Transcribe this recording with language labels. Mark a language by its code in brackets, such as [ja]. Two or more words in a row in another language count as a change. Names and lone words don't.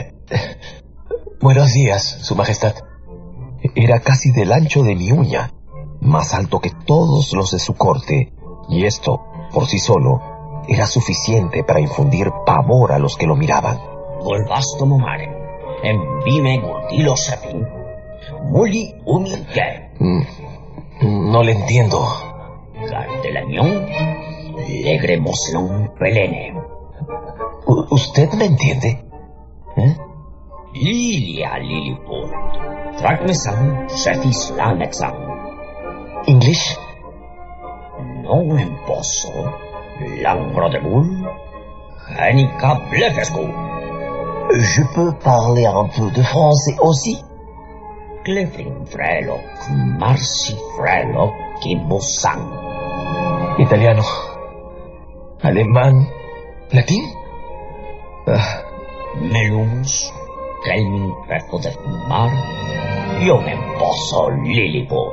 [es] Buenos días, su majestad. Era casi del ancho de mi uña. más alto que todos los de su corte, y esto, por sí solo, era suficiente para infundir pavor a los que lo miraban. Volvasto momare, en vime gurdilo sepin, muli humilde. No le entiendo. Cartelamión, legremoslón pelene. ¿Usted me entiende? Lilia Lilliput, Tracmesan, Shefis Lamexan. ¿English? No emposo, Langro de Bull, Genica Blefescu. [fr] Je peux parler un peu de français aussi? Clefrin Frelo, Marci Frelo, Kimbusan. [es] Italiano. Alemán. ¿Latín? Melus, Kelmin Refo de Fumar, yo emposo Lilliput.